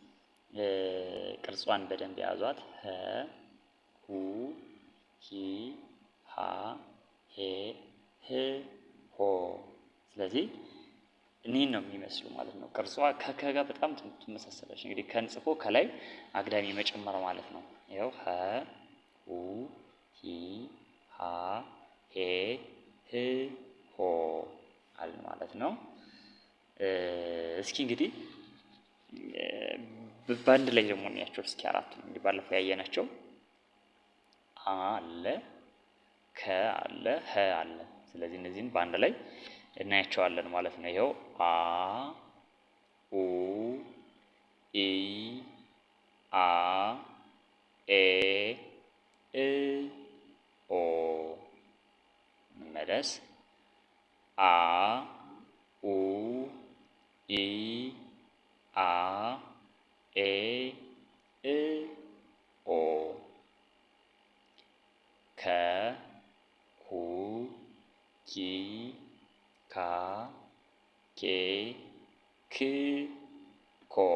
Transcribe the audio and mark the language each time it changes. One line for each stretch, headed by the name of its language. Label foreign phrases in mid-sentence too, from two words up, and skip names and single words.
Amharic: ቅርጿን በደንብ ያዟት። ሀ ሁ ሂ ሃ ሄ ህ ሆ። ስለዚህ እኒህን ነው የሚመስሉ ማለት ነው። ቅርጿ ከከ ጋር በጣም ትመሳሰላለች። እንግዲህ ከን ጽፎ ከላይ አግዳሚ መጨመር ማለት ነው። ይኸው ሀ ሁ ሂ ሃ ሄ ህ ሆ አለ ማለት ነው። እስኪ እንግዲህ በአንድ ላይ ደግሞ እናያቸው እስኪ አራቱ እንግዲህ ባለፈው ያየናቸው አ አለ፣ ከ አለ፣ ሀ አለ። ስለዚህ እነዚህን በአንድ ላይ እናያቸዋለን ማለት ነው። ይኸው አ ኡ ኢ አ ኤ እ ኦ። መለስ አ ኡ ኢ አ ኤ እ ኦ። ከ ኩ ኪ ካ ኬ ክ ኮ።